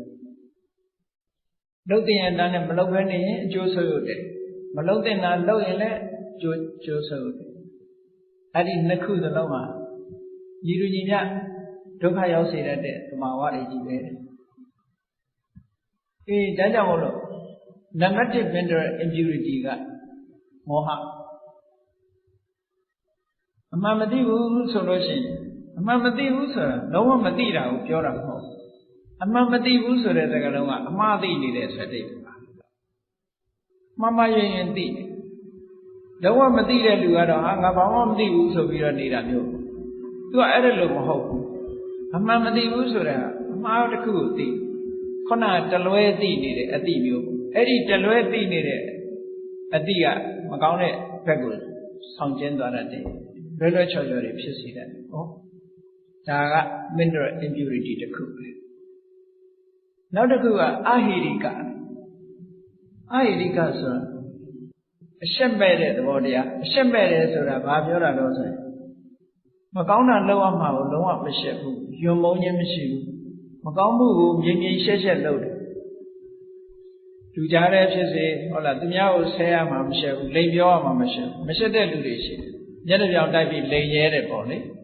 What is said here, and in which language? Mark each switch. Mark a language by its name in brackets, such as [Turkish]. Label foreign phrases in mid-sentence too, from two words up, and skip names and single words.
[Burmese] လှုပ်တဲ့နာနဲ့မလှုပ်ခဲနေရင်အကျိုးဆုပ်ယုပ်တယ်မလှုပ်တဲ့နာလှုပ်ရင်လည်းအကျိုးဆုပ်ယုပ်တယ်အဲ့ဒီနှစ်ခုစလုံးမှာညီလူညီမျှဒုက္ခရောက်စေတဲ့သမာဝါတွေကြီးပဲ အေးဒါကြောင့်မို့လို့နံပါတ်1 [English] mental impurity [Burmese] ကမောဟအမှန်မသိဘူးဆိုလို့ရှိရင်အမှန်မသိဘူးဆိုတာလုံးဝမသိတာကို ပြောတာမဟုတ်အမှန်မသိဘူးဆိုတဲ့စကားလုံးကအမှားသိနေတဲ့စတိပါမှန်မှန်ရင်သိတယ် လုံးဝမသိတဲ့လူကတော့ဟာငါဘာမှမသိဘူးဆိုပြီးတော့နေတာမျိုးသူကအဲ့ဒါလို့မဟုတ်ဘူးအမှန်မသိဘူးဆိုတာအမှားတစ်ခုကိုသိခုနတလွဲသိနေတဲ့အတိမျိုးအဲ့ဒီတလွဲသိနေတဲ့အတိကမကောင်းတဲ့ဘက်ကိုဆောင်ကျဉ်သွားတတ်တယ်လွဲလွဲချော်ချော်တွေဖြစ်စေတယ်ဟောဒါက [English] mental impurity [Burmese] တစ်ခုပဲ နောက်တစ်ခုကအဟိရိကဆိုတာအရှက်မဲ့တဲ့သဘောတရားအရှက်မဲ့တယ်ဆိုတာဘာပြောတာတော့ဆိုရင်မကောင်းတာလုပ်ရမှာကိုလုံးဝမရှက်ဘူးယွံမုန်းခြင်းမရှိဘူးမကောင်းမှုကိုမြင်မြင်ရှက်ရှက်လုပ်တယ်လူကြားတဲ့ဖြစ်စေဟုတ်လားသူများကိုဆဲရမှာမရှက်ဘူးလိန်ပြောရမှာမရှက်ဘူးမရှက်တဲ့လူတွေရှိတယ်မျက်နှာပြောင်တိုက်ပြီးလိန်ရဲတယ်ပေါ့လေ